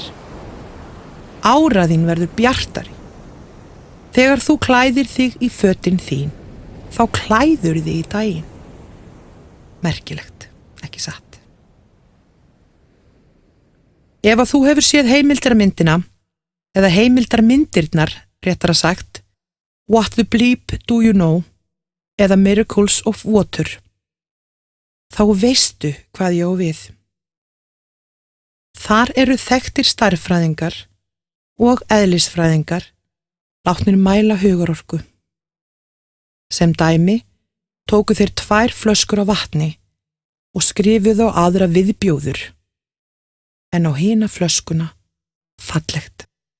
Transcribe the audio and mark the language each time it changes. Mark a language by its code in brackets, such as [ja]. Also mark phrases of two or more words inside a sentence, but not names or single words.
[is] Ára þín verður bjartari. Þegar þú klæðir þig í fötin þín, þá klæður þig í daginn. Merkilegt, ekki satt. Ef að þú hefur séð heimildarmyndina, eða heimildarmyndirnar, réttara sagt, What the Bleep Do You Know, eða Miracles of Water, þá veistu hvað ég á við. Þar eru þekktir stærðfræðingar og eðlisfræðingar látnir mæla hugarorku. Sem dæmi tóku þeir 2 flöskur af vatni og skrifuðu á aðra viðbjóður, en á hina flöskuna fallegt.